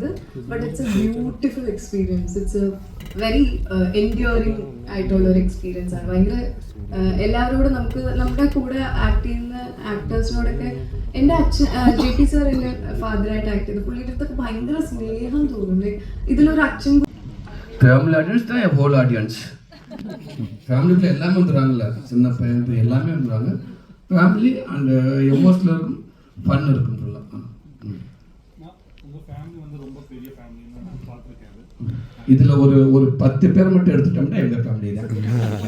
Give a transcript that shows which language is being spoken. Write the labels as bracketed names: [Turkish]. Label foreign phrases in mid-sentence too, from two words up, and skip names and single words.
[English] But it's a beautiful experience. It's a very enduring [Malayalam] ആയിട്ടുള്ള ഒരു എക്സ്പീരിയൻസ് ആണ്. ഭയങ്കര എല്ലാവരോടും നമ്മുടെ കൂടെ ആക്ട് ചെയ്യുന്ന ആക്ടേഴ്സിനോടൊക്കെ എൻ്റെ അച്ഛൻ JP സാർ എൻ്റെ ഫാദറായിട്ട് ആക്ട് ചെയ്തു. പുള്ളിയുടെ അടുത്തൊക്കെ ഭയങ്കര സ്നേഹം തോന്നും. ലൈക്ക് ഇതിലൊരു അച്ഛൻ [English] family audience தான் whole audience. [Tamil] ஃபேமிலிக்குள்ள எல்லாமே வந்துடுறாங்கல்ல, சின்ன பையன் எல்லாமே வந்துடுறாங்க. சொல்லுவாங்க. [English] family and emotional [Tamil] இருக்கும், ஃபன் இருக்குன்னு சொல்லலாம். உங்கள் ஃபேமிலி வந்து ரொம்ப பெரிய ஃபேமிலின்னு நான் பார்த்துருக்கேன். இதில் ஒரு 10 பேர் மட்டும் எடுத்துட்டோம்னா எங்கள் ஃபேமிலி தான்.